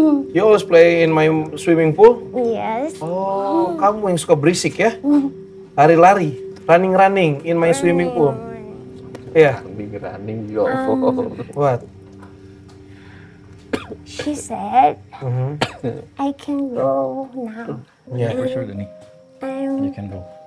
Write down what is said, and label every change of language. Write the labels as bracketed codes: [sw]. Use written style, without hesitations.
[en] You always play in my swimming pool? Yes. [id] Oh, kamu yang suka berisik ya? Lari-lari, [en] running in my swimming pool. [id] Iya. [en] Running, yo. What? She said, I can go now. Yeah, For sure, Denny. You can go.